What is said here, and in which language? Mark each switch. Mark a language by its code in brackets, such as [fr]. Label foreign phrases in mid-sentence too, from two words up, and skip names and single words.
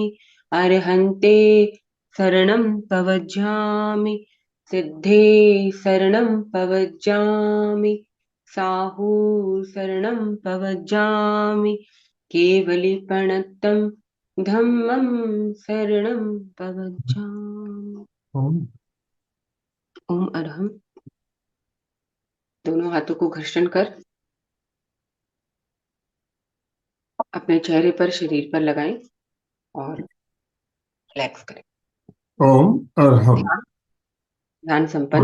[pra] अर्हन्ते शरणं पवज्झामि, सिद्धे शरणं पवज्झामि, साहू शरणं पवज्झामि, केवलिपणतं धम्मं शरणं पवज्झामि। [sa] ओम। ओम अरहम। [hi] दोनों हाथों को घर्षण कर अपने चेहरे पर, शरीर पर लगाएं और रिलैक्स करें। [sa] ओम अरहम। [hi] ध्यान ध्यान संपन्न।